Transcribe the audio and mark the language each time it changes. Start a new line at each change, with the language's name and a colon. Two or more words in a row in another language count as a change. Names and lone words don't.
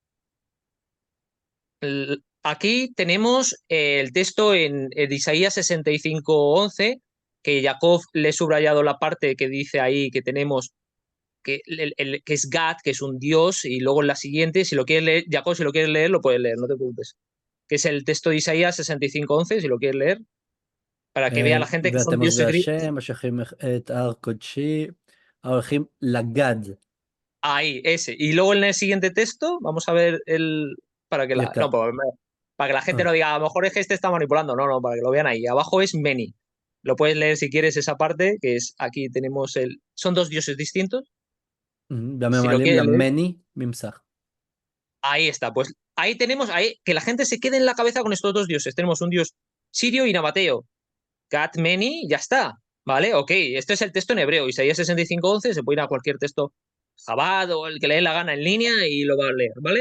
Spanish: Aquí tenemos el texto en Isaías 65:11, que Jacob le he subrayado la parte que dice ahí que tenemos que es Gad, que es un dios, y luego en la siguiente, si lo quieres leer, Jacob, si lo quieres leer, lo puedes leer, no te preocupes. Que es el texto de Isaías 65:11, si lo quieres leer, para que vea la gente que son
Hebrew: ואתם
Spanish: dioses
Hebrew: עובדי
Spanish: griegos.
Hebrew: השם, משייכים את הר קודשי, ההולכים לגד.
Spanish: Ahí, ese. Y luego en el siguiente texto, vamos a ver para que
Hebrew: יקר.
Spanish: para que la gente Ah. no diga, a lo mejor es que este está manipulando. No, no, para que lo vean ahí. Abajo es Meni. Lo puedes leer si quieres esa parte, que es aquí tenemos son dos dioses distintos. Si lo
Hebrew: והממלאים
Spanish: quieres leer,
Hebrew: למני ממסך.
Spanish: ahí está. Pues ahí tenemos, que la gente se quede en la cabeza con estos dos dioses. Tenemos un dios sirio y nabateo. Gat Meni, ya está. ¿Vale? Ok, este es el texto en hebreo. Isaías 65:11, se puede ir a cualquier texto Jabad o el que le dé la gana en línea y lo va a leer, ¿vale?